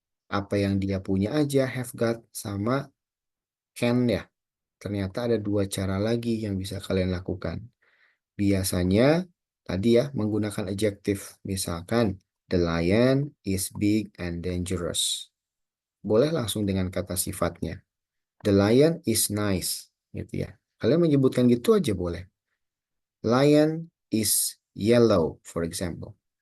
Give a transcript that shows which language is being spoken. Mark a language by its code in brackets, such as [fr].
[id] Apa yang dia punya aja, have got sama can ya. Ternyata ada dua cara lagi yang bisa kalian lakukan. biasanya tadi ya menggunakan adjektif. [en] Misalkan, the lion is big and dangerous. [id] Boleh langsung dengan kata sifatnya. [en] The lion is nice, [id] gitu ya. Kalian menyebutkan gitu aja boleh. [en] Lion is yellow, for example.